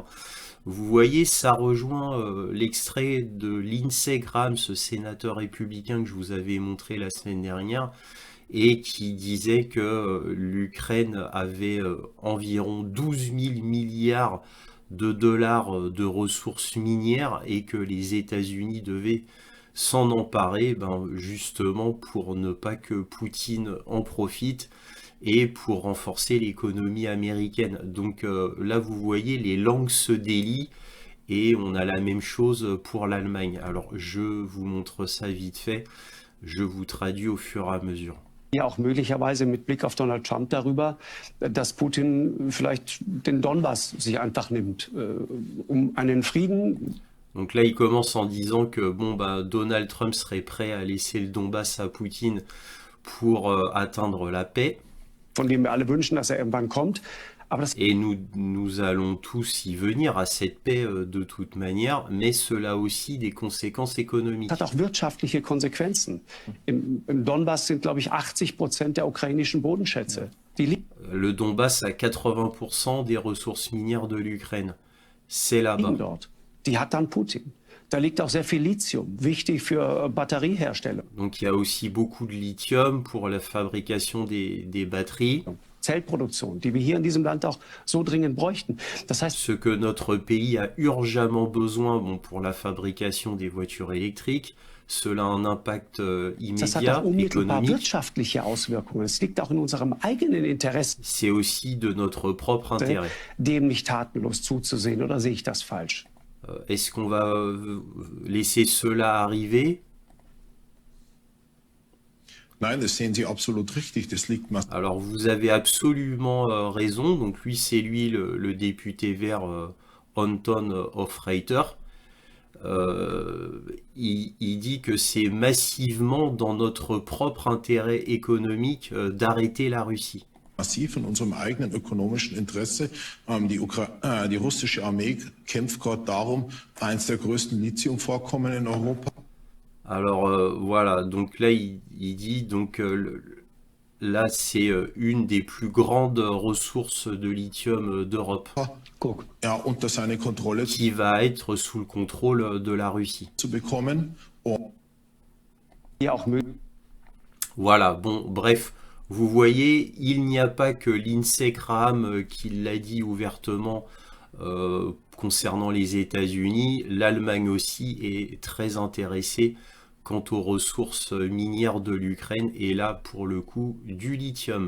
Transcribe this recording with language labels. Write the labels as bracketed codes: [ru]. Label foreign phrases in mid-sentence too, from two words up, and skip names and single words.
[fr] Vous voyez, ça rejoint l'extrait de Lindsey Graham, ce sénateur républicain que je vous avais montré la semaine dernière, et qui disait que l'Ukraine avait environ 12 000 milliards de dollars de ressources minières et que les États-Unis devaient s'en emparer, ben, justement pour ne pas que Poutine en profite et pour renforcer l'économie américaine. Donc là, vous voyez, les langues se délient et on a la même chose pour l'Allemagne. Alors, je vous montre ça vite fait. Je vous traduis au fur et à mesure. [de] Ja, auch möglicherweise mit Blick auf Donald Trump darüber, dass Putin vielleicht den Donbass sich einfach nimmt, um einen Frieden. [fr] Donc là, il commence en disant que bon, bah, Donald Trump serait prêt à laisser le Donbass à Poutine pour atteindre la paix. [de] Von dem wir alle wünschen, dass er irgendwann kommt. Aber das [fr] Et nous allons tous y venir à cette paix de toute manière, mais cela a aussi des conséquences économiques. [de] hat auch wirtschaftliche Konsequenzen. Im Donbass sind, glaube ich, 80% der ukrainischen Bodenschätze. Die liegen [fr] Le Donbass a 80% des ressources minières de l'Ukraine. C'est là-bas. [de] dort. Die hat dann Putin. Da liegt auch sehr viel Lithium, wichtig für Batterieherstellung. Donc il y a aussi beaucoup de lithium pour la fabrication des batteries. Zellproduktion, die wir hier in diesem Land auch so dringend bräuchten. Das heißt, [fr] Ce que notre pays a urgemment besoin, bon, pour la fabrication des voitures électriques, cela a un impact [de] das hat [fr] immédiat, [de] auch unmittelbar [fr] économique. [de] wirtschaftliche Auswirkungen. Es liegt auch in unserem eigenen Interesse, [fr] C'est aussi de notre propre intérêt. [de] dem nicht tatenlos zuzusehen. Oder sehe ich das falsch? [fr] Est-ce qu'on va laisser cela arriver? [de] Nein, das sehen Sie absolut richtig. Das liegt massiv [fr] Alors vous avez absolument raison. Donc lui, c'est lui le député vert Anton Hofreiter. Il dit que c'est massivement dans notre propre intérêt économique d'arrêter la Russie. [de] in unserem eigenen ökonomischen Interesse. Die russische Armee kämpft gerade darum, eines der größten Lithiumvorkommen in Europa. [fr] Alors voilà, donc là il dit donc là c'est une des plus grandes ressources de lithium d'Europe [de] Guck, Ja, unter seine Kontrolle [fr] qui va être sous le contrôle de la Russie. [de] zu bekommen. Und hier auch möglich. [fr] Voilà, bon, bref, vous voyez, il n'y a pas que Lindsey Graham qui l'a dit ouvertement concernant les États-Unis, l'Allemagne aussi est très intéressée quant aux ressources minières de l'Ukraine et là, pour le coup, du lithium.